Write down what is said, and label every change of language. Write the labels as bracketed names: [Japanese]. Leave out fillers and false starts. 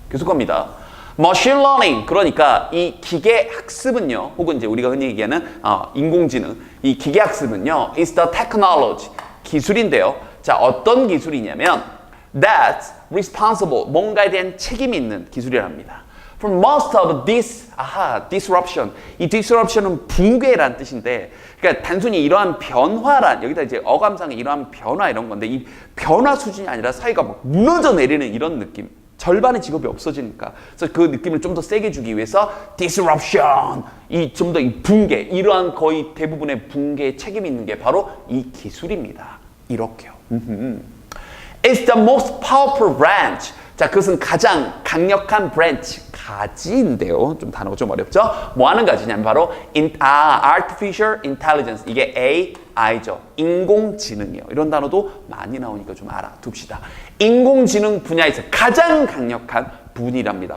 [Korean] 계속 갑니다. machine learning. 그러니까 이 기계 학습은요. 혹은 이제 우리가 흔히 얘기하는 인공지능. 이 기계 학습은요. [English] is the technology. [Korean] 기술인데요. 자, 어떤 기술이냐면 [English] that's responsible. [Korean] 뭔가에 대한 책임이 있는 기술이랍니다. [English] For most of this, disruption. [Korean] 이 disruption은 붕괴란 뜻인데, 그러니까 단순히 이러한 변화란, 여기다 이제 어감상의 이러한 변화 이런 건데, 이 변화 수준이 아니라 사회가 막 무너져 내리는 이런 느낌. 절반의 직업이 없어지니까. 그래서 그 느낌을 좀 더 세게 주기 위해서 disruption, 이 좀 더 이 붕괴, 이러한 거의 대부분의 붕괴에 책임이 있는 게 바로 이 기술입니다. 이렇게요. [English] It's the most powerful branch. [Korean] 자, 그것은 가장 강력한 branch, 가지인데요. 좀 단어가 좀 어렵죠? 뭐 하는 가지냐면 바로 artificial intelligence. 이게 AI죠. 인공지능이에요. 이런 단어도 많이 나오니까 좀 알아둡시다. 인공지능 분야에서 가장 강력한 분이랍니다.